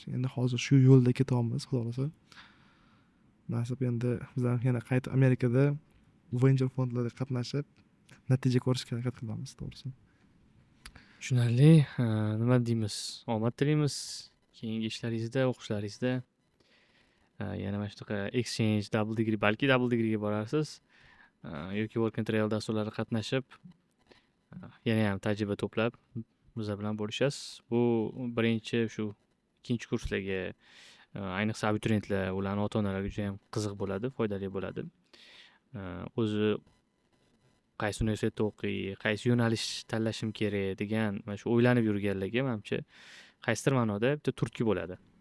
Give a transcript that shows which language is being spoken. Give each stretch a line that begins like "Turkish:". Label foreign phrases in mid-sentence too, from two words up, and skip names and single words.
Uzbek: Endi hozir shu yo'lda ketyapmiz, xudo xohlasa. Nasib endi biz ham yana qaytib Amerikada venture fondlarda qatnashib natija ko'rishga harakat qilamiz, to'g'risi. Tushunarli. Nima deymiz? Omad tilaymiz keyingi ishlaringizda, o'qishlaringizda. Yana mana shunaqa
English: exchange, double degree,
Uzbek: balki
English: double degreega
Uzbek: borarsiz. Yoki
English: work and travel
Uzbek: dasturlarida qatnashib, yana ham tajriba to'plab bizlar bilan bo'lishasiz. Bu birinchi shu ikkinchi kurslarga, ayniqsa abituriyentlar, ularning ota-onalariga juda ham qiziq bo'ladi, foydali bo'ladi. O'zi qaysi universitetda o'qiy, qaysi yo'nalish tanlashim kerak degan mana shu o'ylanib yurganlarga menimcha qaysidir ma'noda bitta turtki bo'ladi.